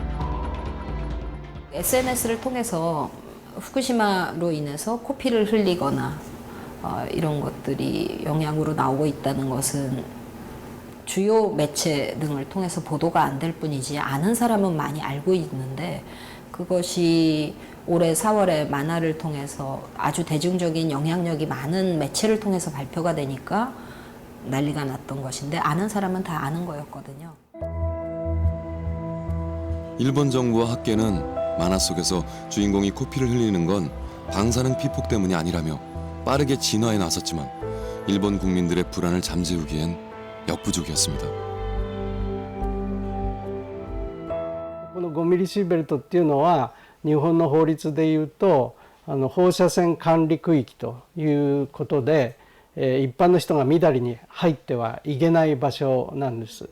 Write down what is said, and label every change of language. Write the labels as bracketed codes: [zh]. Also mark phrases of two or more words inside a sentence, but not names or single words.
[ko] SNS를 통해서 후쿠시마로 인해서 코피를 흘리거나 이런 것들이 영향으로 나오고 있다는 것은 주요 매체 등을 통해서 보도가 안 될 뿐이지 아는 사람은 많이 알고 있는데 그것이 올해 4월에 만화를 통해서 아주 대중적인 영향력이 많은 매체를 통해서 발표가 되니까 난리가 났던 것인데 아는 사람은 다 아는 거였거든요. 일본 정부와 학계는 만화 속에서 주인공이 코피를 흘리는 건 방사능 피폭 때문이 아니라며 빠르게 진화에 나섰지만 일본 국민들의 불안을 잠재우기엔 역부족이었습니다. [ja] この5ミリシーベルトっていうのは日本の法律でいうと放射線管理区域ということで、一般の人がみだりに入ってはいけない場所なんです。